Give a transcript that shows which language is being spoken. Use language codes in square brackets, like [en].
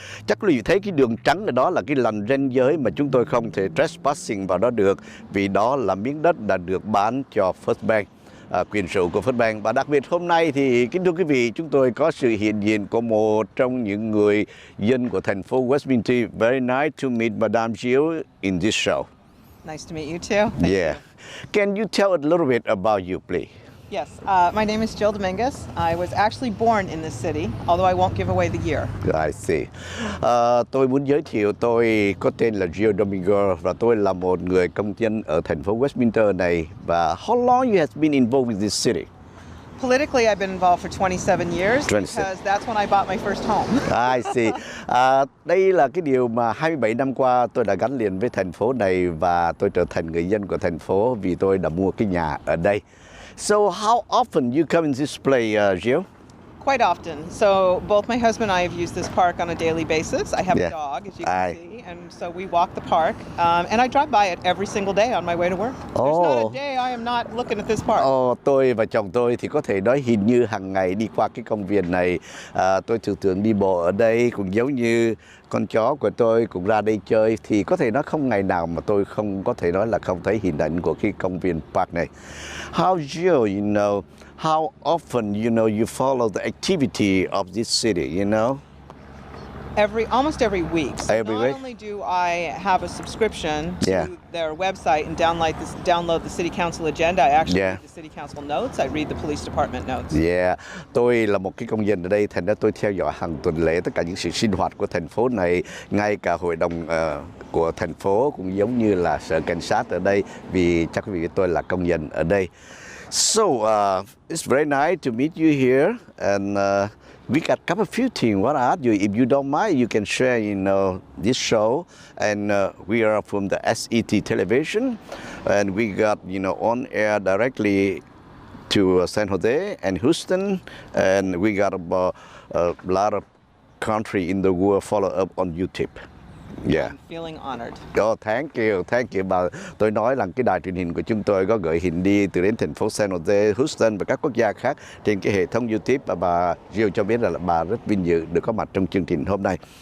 [vi] Chắc quý vị thấy cái đường trắng ở đó là cái lần ranh giới mà chúng tôi không thể trespassing vào đó được, vì đó là miếng đất đã được bán cho First Bank, quyền sở hữu của First Bank. Và đặc biệt hôm nay thì kính thưa quý vị, chúng tôi có sự hiện diện của một trong những người dân của thành phố Westminster. [en] Very nice to meet Madame Jill in this show. Nice to meet you too. Thank you. Can you tell a little bit about you, please? Yes, my name is Jill Dominiguez. I was actually born in this city, although I won't give away the year. I see. [vi] Tôi muốn giới thiệu tôi có tên là Jill Dominiguez và tôi là một người công dân ở thành phố Westminster này. [en] Và how long you have been involved with this city? Politically, I've been involved for 27 years because that's when I bought my first home. I see. [vi] Đây là cái điều mà 27 năm qua tôi đã gắn liền với thành phố này và tôi trở thành người dân của thành phố vì tôi đã mua cái nhà ở đây. [en] So how often you come in this place, Jill? Quite often. So both my husband and I have used this park on a daily basis. I have a dog, as you can see, and so we walk the park. And I drive by it every single day on my way to work. There's not a day I am not looking at this park. [vi] Tôi và chồng tôi thì có thể nói hình như hàng ngày đi qua cái công viên này. Tôi thường đi bộ ở đây, cũng giống như con chó của tôi cũng ra đây chơi. Thì có thể nói không ngày nào mà tôi không có thể nói là không thấy hình ảnh của cái công viên park này. [en] How Jill, you know, how often, you know, you follow the activity of this city, you know? Almost every week. So every not week? only do I have a subscription to their website and download the city council agenda, I actually read the city council notes. I read the police department notes. [vi] Tôi là một cái công dân ở đây, thành ra tôi theo dõi hàng tuần lễ tất cả những sự sinh hoạt của thành phố này, ngay cả hội đồng của thành phố cũng giống như là sở cảnh sát ở đây, vì chắc quý vị biết tôi là công dân ở đây. [en] So it's very nice to meet you here, and we got a couple of few things. What I ask you, if you don't mind, you can share, you know, this show. And we are from the SET television, and we got, you know, on air directly to San Jose and Houston, and we got about a lot of country in the world follow up on YouTube. I'm feeling honored. Thank you. [vi] Bà, tôi nói là cái đài truyền hình của chúng tôi có gửi hình đi từ đến thành phố San Jose, Houston và các quốc gia khác trên cái hệ thống YouTube, và bà Jill cho biết là bà rất vinh dự được có mặt trong chương trình hôm nay.